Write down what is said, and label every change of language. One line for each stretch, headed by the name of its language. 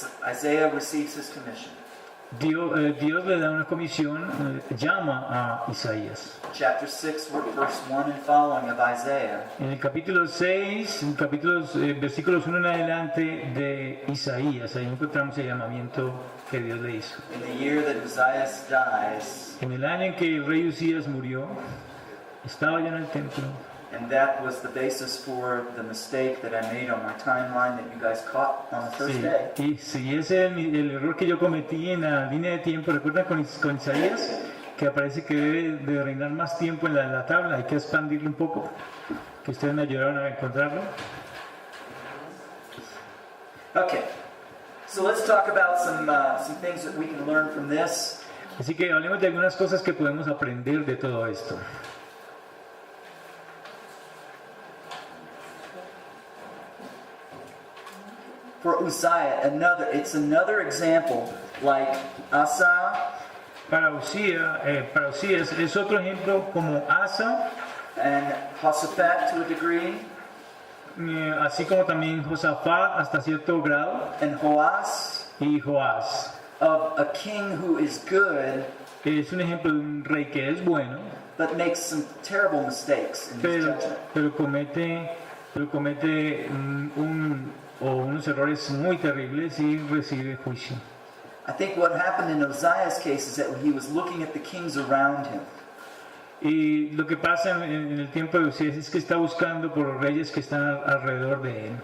English: Isaiah receives his commission.
Spanish: Dios le da una comisión, llama a Isaías.
English: Chapter 6, verse 1 and following of Isaiah.
Spanish: En el capítulo 6, versículos 1 en adelante de Isaías, ahí encontramos el llamamiento que Dios le hizo.
English: In the year that Uzziah dies,
Spanish: En el año en que el rey Usías murió, estaba yo en el templo.
English: and that was the basis for the mistake that I made on my timeline that you guys caught on the first
Spanish: Sí,
English: day.
Spanish: y sí, ese es el error que yo cometí en la línea de tiempo. ¿Recuerdan con Isaías? Que aparece que debe de reinar más tiempo en la tabla. Hay que expandirlo un poco. Que ustedes me ayudaron a encontrarlo.
English: Okay, so let's talk about some things that we can learn from this.
Spanish: Así que hablemos de algunas cosas que podemos aprender de todo esto.
English: For Uzziah, it's another example like Asa
Spanish: Para Usías es otro ejemplo como Asa,
English: and Jehoshaphat to a degree,
Spanish: así como también Josafat hasta cierto grado,
English: and Joas,
Spanish: y Joás.
English: of a king who is good
Spanish: Es un ejemplo de un rey que es bueno,
English: but makes some terrible mistakes in his judgment.
Spanish: pero comete unos errores muy terribles y recibe juicio.
English: I think what happened in Uzziah's case is that he was looking at the kings around him.
Spanish: Y lo que pasa en el tiempo de Usías es que está buscando por los reyes que están alrededor de él.